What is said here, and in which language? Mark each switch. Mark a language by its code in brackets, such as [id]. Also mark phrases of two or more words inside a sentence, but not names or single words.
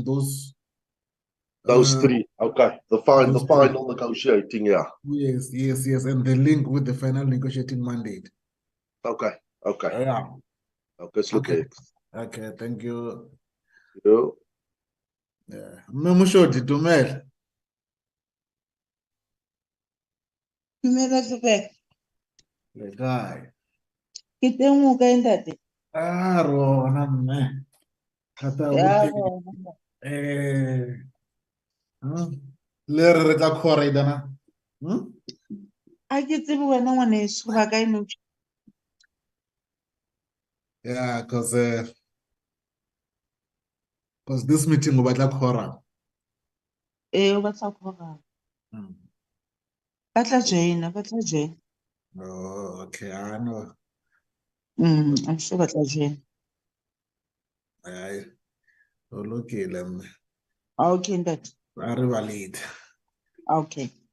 [en] Those uh, three. Okay. The those three. final negotiating, yeah. Yes, and the link with the final negotiating mandate. Okay. Okay. Yeah, Okay, okay, Slupek. okay, thank you. You. Yeah. [st] Memushoti, Dumela. Dumela Sefeka, Le kae? ke teng ho kae ntate? Rona mme. Kgata bo Ya teng. bona. Le re tla kgora idana. Ha ke tsebe wena ngwaneso ba kae nou tje? [en] Yeah, because this meeting [st] o batla kgora. O batla kgora. Mm. Ba tla join. [en] Oh, okay, I know. I'm sure [st] ba tla join. [zu] Hayi, ulukile mme. [st] Okay ntate. A re ba late. [en] Okay.